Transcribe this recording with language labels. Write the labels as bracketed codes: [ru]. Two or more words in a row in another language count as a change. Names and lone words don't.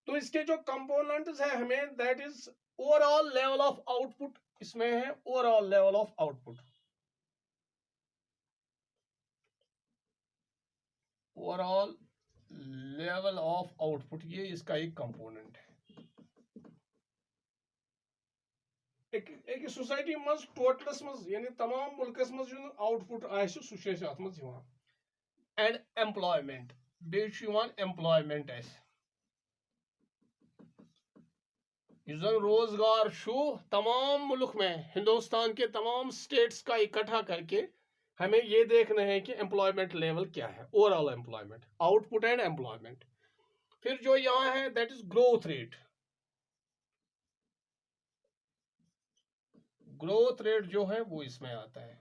[ur] تو اس کے جو کمپوننٹس ہیں ہمیں [en] that is overall level of output, [ur] اس میں ہے [en] overall level of output, overall level of output, [ur] یہ اس کا ایک کمپوننٹ ہے. [ks] ایک سوسائٹی مز ٹوٹلس مز یعنی تمام ملکس مز جو آؤٹ پٹ آسہِ سُہ چھُ اَسہِ اَتھ منٛز یِوان. [en] and employment, [ks] بیٚیہِ چھُ یِوان [ur] ایمپلایمنٹ [ks] اَسہِ یُس زن روزگار چھُ [ur] تمام ملک میں ہندوستان کے تمام اسٹیٹس کا اکٹھا کر کے ہمیں یہ دیکھنا ہے کہ [en] employment level [ur] کیا ہے، [en] overall employment, output and employment. [ur] پھر جو یہاں ہے [en] that is growth rate. growth rate [ur] جو ہے وہ اس میں آتا ہے.